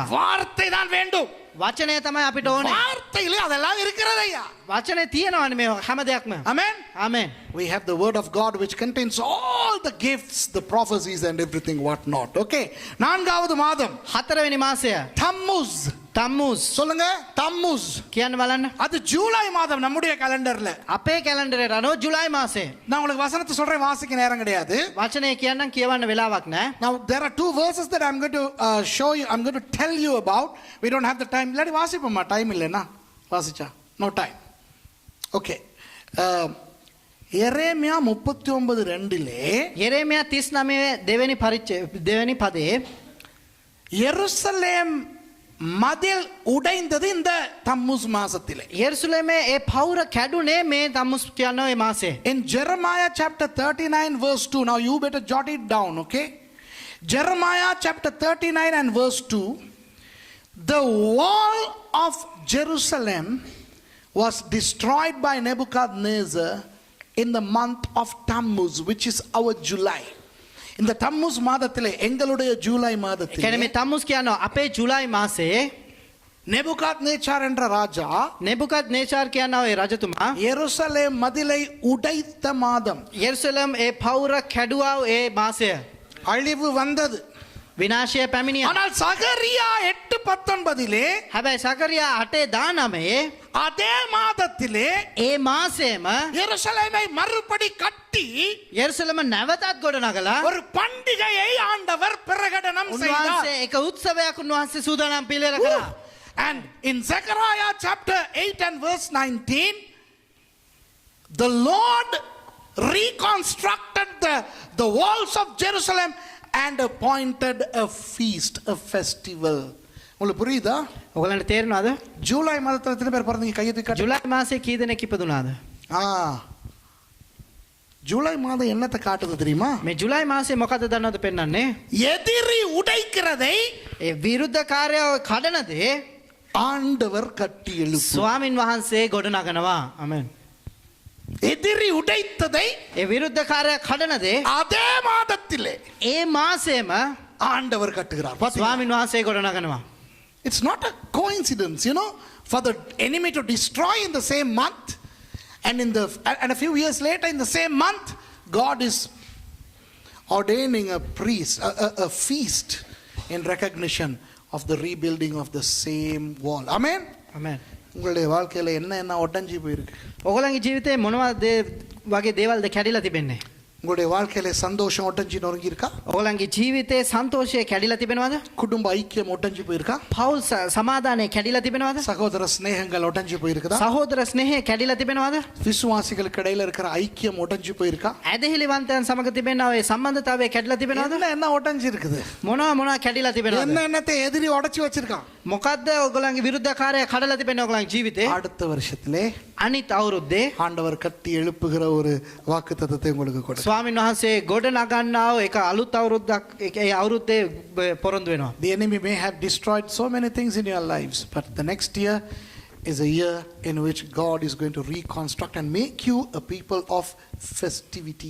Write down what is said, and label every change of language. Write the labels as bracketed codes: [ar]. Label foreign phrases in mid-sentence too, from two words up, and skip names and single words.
[ta] வார்த்தை தான் வேண்டும். [si] වචනය තමයි අපිට ඕනේ. [ta] வார்த்தையிலே அதெல்லாம் இருக்கிறது ஐயா. [si] වචනේ තියෙනවනේ මේ හැම දෙයක්ම. [en] Amen. [si] ආමෙන්. [en] We have the word of God which contains all the gifts, the prophecies and everything what not. [ta] Okay. நான்காவது மாதம் [si] හතරවෙනි මාසය [ta] தம்மூஸ். [si] තම්මුස් [ta] சொல்லுங்க தம்மூஸ். [si] කියන්න බලන්න. [ta] அது ஜூலை மாதம் நம்முடைய கேலண்டர்ல. [si] අපේ කැලෙන්ඩරේ අනුව ජුලයි මාසය. [ta] நான் உங்களுக்கு வசனத்தை சொல்றேன் வாசிக்க நேரம் கிடையாது. [si] වචනය කියන්නම් කියවන්න වෙලාවක් නැහැ. [en] Now there are two verses that I'm going to show you. I'm going to tell you about. We don't have the time. [ta] இல்லாட்டி வாசிப்போமா டைம் இல்லைன்னா வாசிச்சா [en] no time. [ta] Okay. எரேமியா 39:2 [si] යෙරේමියා 39 දෙවෙනි පදේ [ta] எருசலேம் மதில் உடைந்தது இந்த தம்மூஸ் மாசத்திலே. [si] යෙරුසලමේ ඒ පවුර කැඩුනේ මේ තම්මුස් කියන ඒ මාසේ. [en] In Jeremiah chapter 39 verse 2. Now you better jot it down, okay? Jeremiah chapter 39 and verse 2. The wall of Jerusalem was destroyed by Nebuchadnezzar in the month of Tammuz, which is our July. [ta] இந்த தம்மூஸ் மாதத்திலே எங்களுடைய ஜூலை மாதத்திலே [si] කියන්නේ මේ තම්මුස් කියනවා අපේ ජුලයි මාසේ [ta] நேபுகாத்நேச்சார் என்ற ராஜா [si] නෙබුකද් නේචාර් කියනවා ඒ රජතුමා [ta] எருசலேம் மதிலை உடைத்த மாதம். [si] යෙරුසලම් ඒ පවුර කැඩුවා ඒ මාසය. [ta] அழிவு வந்தது. [si] විනාශය පැමිණියා. [ta] ஆனால் சகரியா 8:19 [si] හැබැයි සකරියා 8:19 [ta] அதே மாதத்திலே [si] ඒ මාසෙම [ta] எருசலேமை மறுபடி கட்டி [si] යෙරුසලම නැවතත් ගොඩනගලා [ta] ஒரு பண்டிகையை ஆண்டவர் பிரகடனம் செய்தார். [si] උන්වහන්සේ එක උත්සවයක් උන්වහන්සේ සූදානම් පිළිවෙල කළා. [en] And in Zechariah chapter 8 and verse 19, the Lord reconstructed the walls of Jerusalem and appointed a feast, a festival. [ta] உங்களுக்கு புரியுதா? [si] ඔයගලන්ට තේරෙනවද? [ta] ஜூலை மாதத்துல எத்தனை பேர் பிறந்தீங்க? கையை தூக்கி [si] ජුලයි මාසේ කී දෙනෙක් ඉපදුනාද? [ta] ஜூலை மாதம் என்னத்தை காட்டுது தெரியுமா? [si] මේ ජුලයි මාසේ මොකද දන්නවද පෙන්වන්නේ? [ta] எதிரி உடைக்கிறதை [si] ඒ විරුද්ධකාරයව කඩන දේ [ta] ஆண்டவர் கட்டி எழுப்பு. [si] ස්වාමින් වහන්සේ ගොඩනගනවා. ආමෙන්. [ta] எதிரி உடைத்ததை [si] ඒ විරුද්ධකාරය කඩන දේ [ta] அதே மாதத்திலே [si] ඒ මාසෙම [ta] ஆண்டவர் கட்டுகிறார். பாத்தீங்களா? [si] ස්වාමින් වහන්සේ ගොඩනගනවා. [en] It's not a coincidence, you know, for the enemy to destroy in the same month and a few years later in the same month God is ordaining a priest, a feast in recognition of the rebuilding of the same wall. Amen. Amen. [ta] உங்களுடைய வாழ்க்கையில என்ன ஒட்டஞ்சி போயிருக்கு? [si] ඔයගොල්ලන්ගේ ජීවිතේ මොනවද වගේ දේවල්ද කැඩිලා තිබෙන්නේ? [ta] உங்களுடைய வாழ்க்கையில சந்தோஷம் ஒட்டஞ்சி நொறுங்கி இருக்கா? [si] ඔයගොල්ලන්ගේ ජීවිතේ සන්තෝෂය කැඩිලා තිබෙනවද? [ta] குடும்ப ஐக்கியம் ஒட்டஞ்சி போயிருக்கா? [si] පෞල් සමාදානය කැඩිලා තිබෙනවද? [ta] சகோதர ஸ்நேகங்கள் ஒட்டஞ்சி போயிருக்குதா? [si] සහෝදර ස්නේහය කැඩිලා තිබෙනවද? [ta] விசுவாசிகளுக்கு இடையில இருக்கிற ஐக்கியம் ஒட்டஞ்சி போயிருக்கா? [si] ඇදහිලිවන්තයන් සමග තිබෙනා ඒ සම්බන්ධතාවය කැඩිලා තිබෙනවද? [ta] என்ன ஒட்டஞ்சி இருக்குது? [si] මොනවා කැඩිලා තිබෙනවද? [ta] என்னத்தை எதிரி உடைச்சு வச்சிருக்கான்? [si] මොකද්ද ඔයගොල්ලන්ගේ විරුද්ධකාරය කඩලා තිබෙන්නේ ඔයගොල්ලන්ගේ ජීවිතේ? [ta] அடுத்த வருஷத்திலே [si] අනිත් අවුරුද්දේ [ta] ஆண்டவர் கட்டி எழுப்புகிற ஒரு வாக்குத்தத்தத்தை உங்களுக்கு கொடுத்தார். [si] ස්වාමීන් වහන්සේ ගොඩ නගන්නා එක අලුත් අවුරුද්දක් ඒ අවුරුද්දේ පොරොන්දු වෙනවා. [en] The enemy may have destroyed so many things in your lives, but the next year is a year in which God is going to reconstruct and make you a people of festivity.